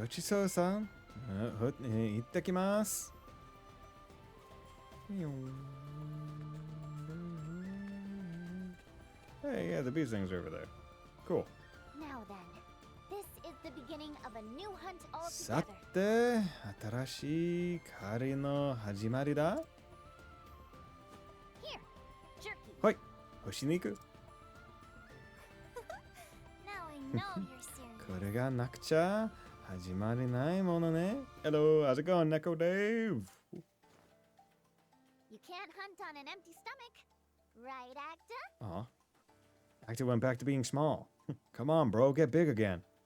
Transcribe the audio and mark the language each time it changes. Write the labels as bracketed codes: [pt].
[ja] ごちそうさん。行ってきます。 [en] Hey, yeah, the Bison's over there. Cool. Now then, this is the beginning of a new hunt [ja] さ [en] altogether. [ja] て、新しい狩りの始まりだ。 [en] Here, jerky. [ja] はい、干し肉。 [en] Now I know you're serious. [ja] これがなくちゃ始まりないものね。 [en] Hello, how's it going, Neko Dave? You can't hunt on an empty stomach, right, Acta? Aw. Acta went back to being small. Come on, bro, get big again.